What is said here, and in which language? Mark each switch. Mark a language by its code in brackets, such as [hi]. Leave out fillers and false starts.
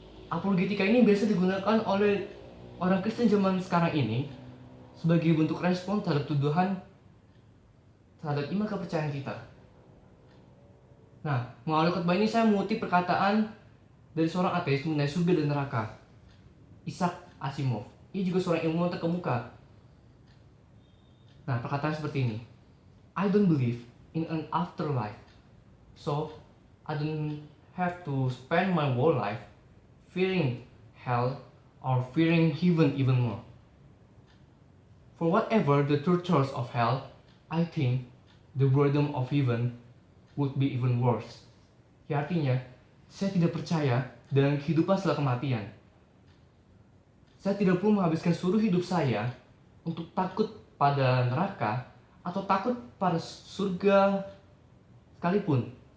[id] Apologetika ini biasa digunakan oleh orang Kristen zaman sekarang ini sebagai bentuk respon terhadap tuduhan terhadap iman kepercayaan kita. Nah, melalui khotbah ini saya mengutip perkataan dari seorang ateis mengenai surga dan neraka, Isaac Asimov. Ia juga seorang ilmuwan terkemuka. Nah, perkataan seperti ini. [en] I don't believe in an afterlife, so I don't have to spend my whole life fearing hell or fearing heaven even more. For whatever the true thoughts of hell, I think the boredom of heaven would be even worse. [id] Ya, artinya, saya tidak percaya dengan kehidupan setelah kematian. Saya tidak perlu menghabiskan seluruh hidup saya untuk takut pada neraka atau takut pada surga sekalipun.